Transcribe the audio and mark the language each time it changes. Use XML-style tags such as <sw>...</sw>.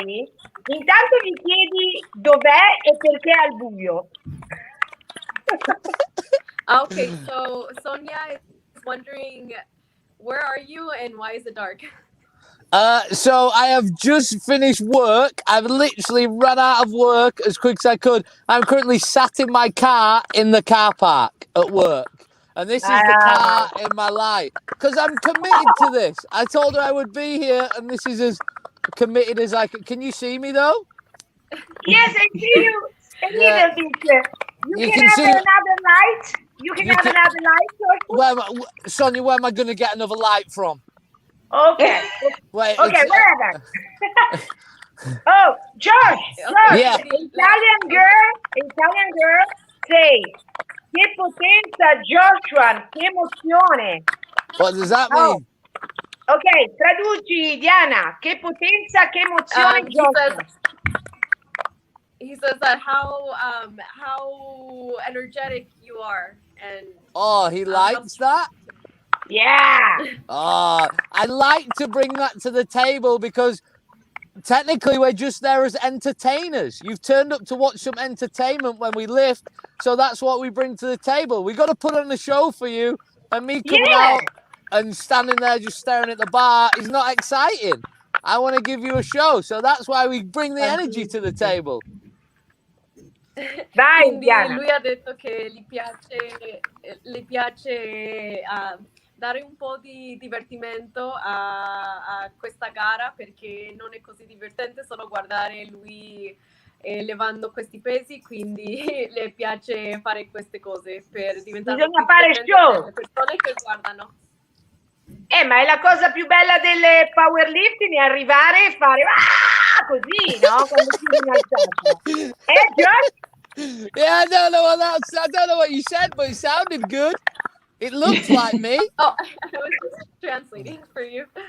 <it>Intanto gli chiedi dov'è e perché è al buio.</it> <en>Okay, so Sonia is wondering, where are you and why is it dark? So I have just finished work. I've literally run out of work as quick as I could. I'm currently sat in my car in the car park at work. And this is the car in my life. Because I'm committed to this. I told her I would be here, and this is as committed as I can. Can you see me, though? Yes, I see you. A little bit. You can have another light. You can have another light. Sonia, where am I going to get another light from? Okay. Wait. Okay, wherever. Oh, Josh. Yeah. Italian girl, say,</en> <it>che potenza, Joshua, che emozione.</it> <en>What does that mean?</en> <it>Ok, traduci, Diana. Che potenza, che emozione, Joshua.</it> <en>He says that how energetic you are, and he likes that. Yeah. I like to bring that to the table because technically we're just there as entertainers. You've turned up to watch some entertainment when we lift, so that's what we bring to the table. We got to put on a show for you, and me coming out and standing there just staring at the bar is not exciting. I want to give you a show, so that's why we bring the energy to the table.</en> <it>Quindi lui ha detto che gli piace dare un po' di divertimento a questa gara, perché non è così divertente solo guardare lui levando questi pesi, quindi le piace fare queste cose per diventare bisogna fare show per le persone che guardano. Ma è la cosa più bella del powerlifting, è arrivare e fare così, no? Quando si in alzata. Josh?</it> <en>Yeah, I don't know what you said, but it sounded good. It looked like me. Oh, I was just translating for you.</en>